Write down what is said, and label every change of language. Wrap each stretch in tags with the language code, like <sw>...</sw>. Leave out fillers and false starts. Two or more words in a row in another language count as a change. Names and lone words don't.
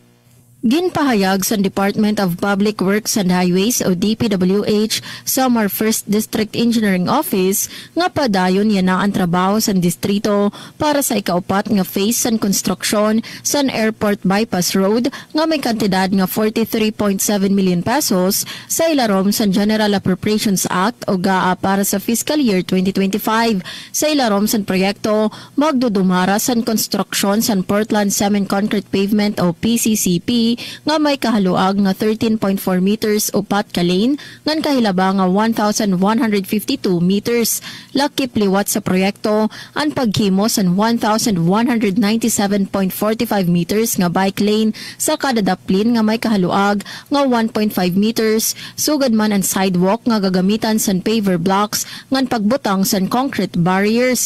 <war>Ginpahayag sa Department of Public Works and Highways o DPWH Samar First District Engineering Office nga padayon yan ang trabaho sa distrito para sa ikaupat nga phase sa construction sa Airport Bypass Road nga may kantidad nga 43.7 million pesos sa ilarom sa General Appropriations Act o GAA para sa</war> <en>fiscal year</en> <war>2025. Sa ilarom sa proyekto magdudumara sa construction sa Portland Cement Concrete Pavement o PCCP nga may kahaluag nga 13.4 meters upat ka lane ngan kahilaba nga 1,152 meters. Lakip liwat sa proyekto ang paghimo sa 1,197.45 meters nga</war> <en>bike lane</en> <war>sa kada daplin nga may kahaluag nga 1.5 meters. Sugad man ang sidewalk nga gagamitan sa</war> <en>paver blocks</en> <war>ngan pagbutang sa</war> <en>concrete barriers.</en>